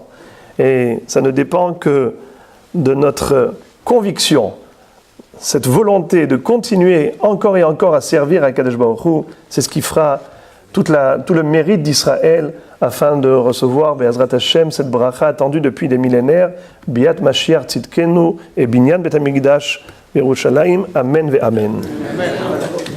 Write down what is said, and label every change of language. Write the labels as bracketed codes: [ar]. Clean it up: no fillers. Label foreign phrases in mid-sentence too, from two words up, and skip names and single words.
[fr] Et ça ne dépend que de notre conviction, cette volonté de continuer encore et encore à servir à Kadosh Baruch Hu, c'est ce qui fera tout le mérite d'Israël afin de recevoir [he] בעזרת השם, [fr] cette bracha attendue depuis des millénaires, [he] ביאת משיח צדקנו ובניין בית המקדש ירושלים. אמן ואמן.